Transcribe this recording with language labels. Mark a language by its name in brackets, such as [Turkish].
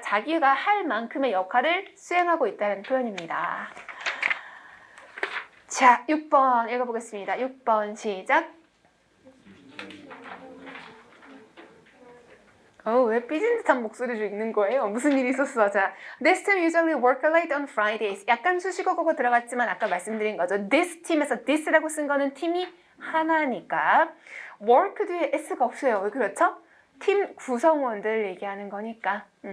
[Korean] 자기가 할 만큼의 역할을 수행하고 있다는 표현입니다. 자, 6번 읽어보겠습니다. 6번 시작. 왜 삐진 듯한 목소리로 읽는 거예요? 무슨 일이 있었어? [English] 자, This team usually work late on Fridays. [Korean] 약간 수식어가 들어갔지만 아까 말씀드린 거죠. [English] This team [Korean] 에서 this라고 쓴 거는 팀이 하나니까 work 뒤에 s가 없어요. 왜 그렇죠? 팀 구성원들 얘기하는 거니까.